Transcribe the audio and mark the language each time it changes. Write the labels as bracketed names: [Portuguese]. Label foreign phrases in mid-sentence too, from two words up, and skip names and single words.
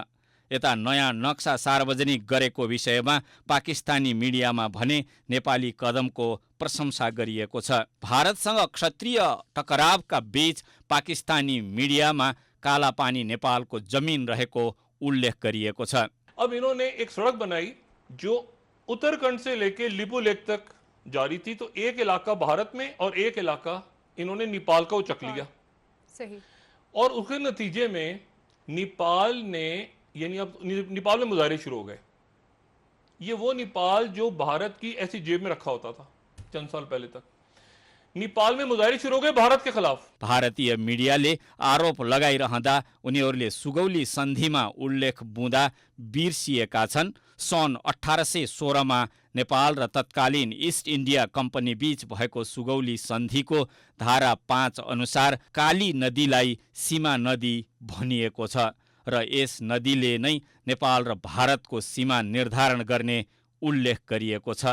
[Nepali] यता नयाँ नक्सा सार्वजनिक गरेको विषयमा पाकिस्तानी मिडियामा भने नेपाली कदमको प्रशंसा गरिएको छ। भारतसँग क्षत्रिय टकरावका बीच पाकिस्तानी मिडियामा कालापानी नेपालको जमिन रहेको उल्लेख गरिएको छ। [Urdu] اب انہوں نے ایک سڑک بنائی جو اتراکھنڈ سے لیکے لیپو لیک تک جاری تھی، تو ایک علاقہ بھارت میں اور ایک علاقہ انہوں نے نیپال کا اچک لیا. सही। اور اس کے نتیجے میں نیپال نے، یعنی اب نیپال میں مظاہرے شروع ہو گئے. یہ وہ نیپال جو بھارت کی ایسی جیب میں رکھا ہوتا تھا چند سال پہلے تک، نیپال میں مظاہرے شروع ہو گئے بھارت کے خلاف. [Nepali] भारतीय मिडियाले आरोप लगाइरहँदा उनीहरूले सुगौली सन्धिमा उल्लेख बुँदा बिर्सिएका छन्। सन् 1816 मा नेपाल र तत्कालीन इस्ट इन्डिया कम्पनी बीच भएको सुगौली सन्धिको धारा 5 अनुसार काली नदीलाई सीमा नदी भनिएको छ र यस नदीले नै नेपाल र भारतको सीमा निर्धारण गर्ने उल्लेख गरिएको छ।